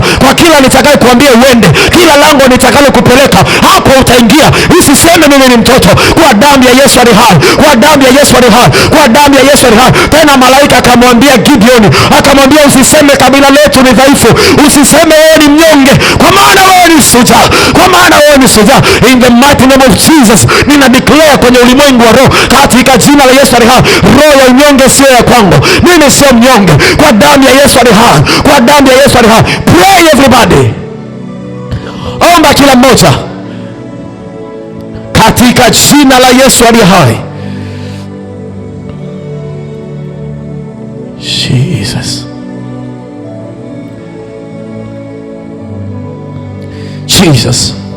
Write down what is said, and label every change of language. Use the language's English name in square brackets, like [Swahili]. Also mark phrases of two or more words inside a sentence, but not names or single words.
[Swahili] Kwa kila nitakaye kuambia uende, kila lango nitakalo kupeleka, hapo utaingia. Usiseme mimi ni mtoto, kwa damu ya Yesu aliye hai, kwa damu ya Yesu aliye hai, kwa damu ya Yesu aliye hai. Tena malaika akamwambia Gideon, akamwambia usiseme kabila letu ni dhaifu, usiseme wewe ni mnyonge, kwa maana wewe ni shujaa, kwa maana wewe ni shujaa. [English] In the mighty name of Jesus, [Swahili] nina declare kwenye ulimwengu wa roho, katika jina la Yesu aliye hai, roho ya unyonge sio ya kwangu. Mimi sio mnyonge, kwa damu ya Yesu aliye hai, kwa damu ya Yesu aliye hai. [English] Pray everybody, [Swahili] omba kila mmoja katika jina la Yesu aliye hai. Jesus, Jesus.